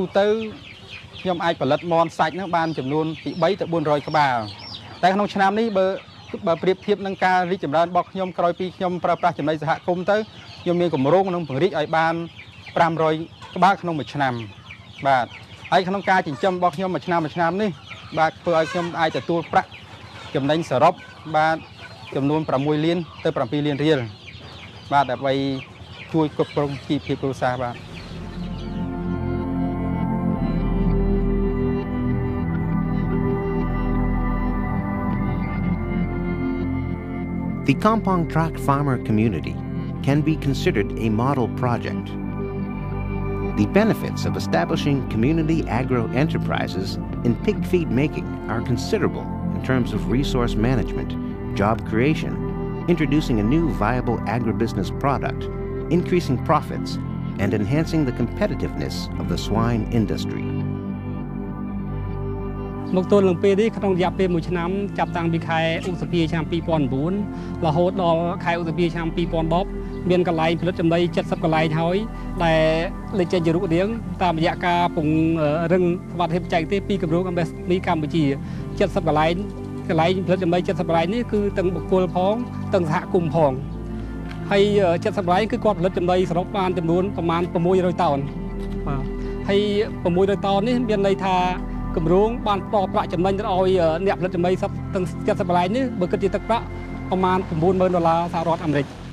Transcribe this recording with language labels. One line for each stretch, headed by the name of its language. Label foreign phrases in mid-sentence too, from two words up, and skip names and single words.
Khmer: ទៅខ្ញុំអាចផលិតមាន់សាច់ហ្នឹងបានចំនួនពី3ទៅ400ក្បាលតែក្នុងឆ្នាំនេះបើប្រៀបធៀបនឹងការរីកចម្រើនរបស់ខ្ញុំក្រោយពីខ្ញុំប្រើប្រាស់ចំណីសហគមន៍ទៅខ្ញុំមានកម្រងនឹងពង្រីកឲ្យបាន500ក្បាលក្នុងមួយឆ្នាំបាទហើយក្នុងការចិញ្ចឹមរបស់ខ្ញុំមួយឆ្នាំនេះបាទធ្វើឲ្យខ្ញុំអាចទទួលប្រាក់ចំណេញសរុបបាទចំនួន6លានទៅ7លានរៀលបាទដើម្បីជួយគ្រប់គ្រងជីវភាពគ្រួសារបាទ
English: The Kampong Trak farmer community can be considered a model project. The benefits of establishing community agro-enterprises in pig feed making are considerable in terms of resource management, job creation, introducing a new viable agribusiness product, increasing profits, and enhancing the competitiveness of the swine industry.
Khmer: មកទល់នឹងពេលនេះក្នុងរយៈពេល1ឆ្នាំចាប់តាំងពីខែឧសភាឆ្នាំ2009រហូតដល់ខែឧសភាឆ្នាំ2010មានកន្លែងផលិតចំណី 70កន្លែងហើយដែលលេចចេញជារូបរាងតាមរយៈការពង្រឹងសមត្ថភាពបច្ចេកទេសពីគម្រោង MSME កម្ពុជា70កន្លែងផលិតចំណី70កន្លែងនេះគឺទាំងបុគ្គលផងទាំងសហគមន៍ផងហើយ70កន្លែងគឺគាត់ផលិតចំណីសរុបបានចំនួនប្រមាណ600តោនបាទហើយ600តោននេះមានន័យថាគម្រោងបានផ្ដល់ប្រាក់ចំណេញទៅឲ្យអ្នកផលិតចំណីទាំង70កន្លែងនេះបើគិតជាទឹកប្រាក់ប្រមាណ$90000សហរដ្ឋអាមេរិក